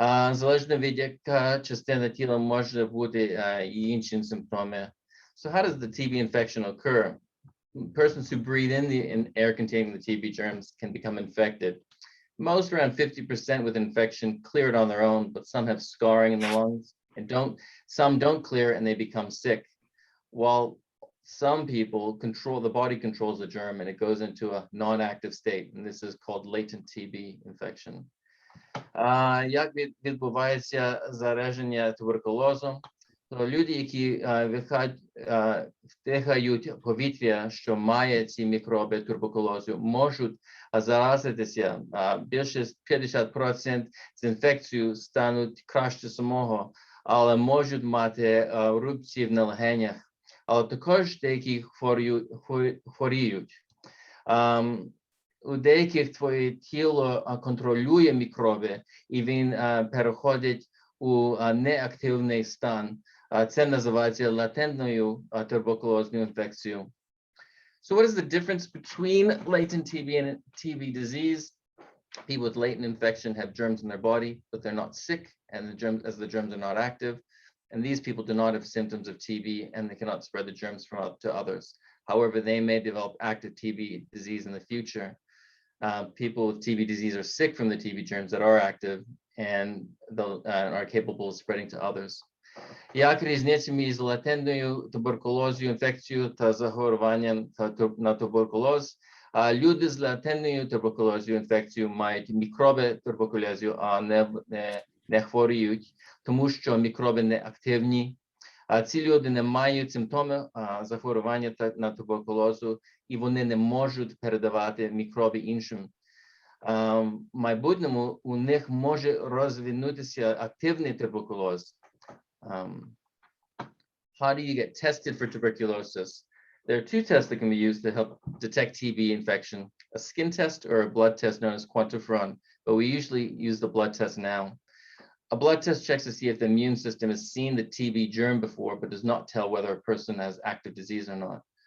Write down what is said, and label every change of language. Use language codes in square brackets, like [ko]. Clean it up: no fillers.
[uk] Залежно від яка частина тіла може бути і інші симптоми. [en] So how does the TB infection occur? Persons who breathe in the air containing the TB germs can become infected. Most, around 50% with infection, clear it on their own, but some have scarring in the lungs and some don't clear and they become sick. While some people the body controls the germ and it goes into a non-active state, and this is called latent TB infection. [uk] Як відбувається зараження туберкульозом? Люди, які вдихають повітря, що має ці мікроби туберкульозу, можуть заразитися. Більше 50% з інфекцією стануть краще самого, але можуть мати рубці на легенях. Але також деякі хворіють. У деяких твоє тіло контролює мікроби, і він переходить у неактивний стан. Це називається латентною туберкульозною інфекцією. [en] So what is the difference between latent TB and TB disease? People with latent infection have germs in their body, but they're not sick, and the germs are not active. And these people do not have symptoms of TB, and they cannot spread the germs to others. However, they may develop active TB disease in the future. People with TB disease are sick from the TB germs that are active and are capable of spreading to others. [uk] Як різниця між латентною туберкульозною інфекцією та захворюванням на туберкульоз? Люди з латентною туберкульозною інфекцією мають мікроби туберкульозу, а не хворіють, тому що мікроби не активні. Ці люди не мають симптомів захворювання на туберкульозу, і вони не можуть передавати мікроби іншим. В майбутньому у них може розвинутися активний туберкульоз. [en] How do you get tested for tuberculosis? There are two tests that can be used to help detect TB infection, a skin test or a blood test known as quantiferon, but we usually use the blood test now. A blood test checks to see if the immune system has seen the TB germ before, but does not tell whether a person has active disease or not.